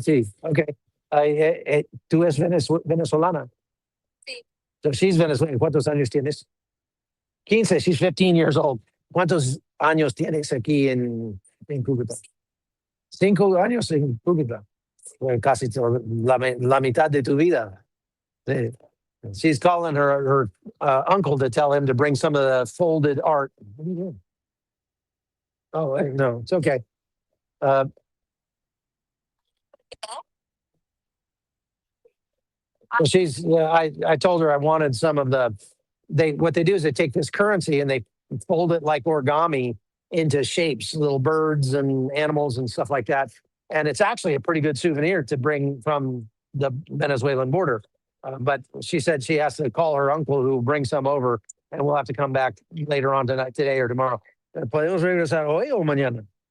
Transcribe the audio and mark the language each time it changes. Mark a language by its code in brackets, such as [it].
[es] Sí, ok. ¿Tú eres venezolana? Sí. [en] So she's Venezuelan. [es] ¿Cuántos años tienes? [en] 15. She's 15 years old. [es] ¿Cuántos años tienes aquí en Cúcuta? 5 años en Cúcuta. Well, casi la mitad de tu vida. [en] She's calling her uncle to tell him to bring some of the folded art. What are you doing? Oh, no, it's okay. So she's, I told her I wanted some of what they do is they take this currency and they fold it like origami into shapes, little birds and animals and stuff like that. And it's actually a pretty good souvenir to bring from the Venezuelan border. But she said she has to call her uncle who will bring some over, and we'll have to come back later on today or tomorrow. [es] ¿Podemos regresar hoy o mañana?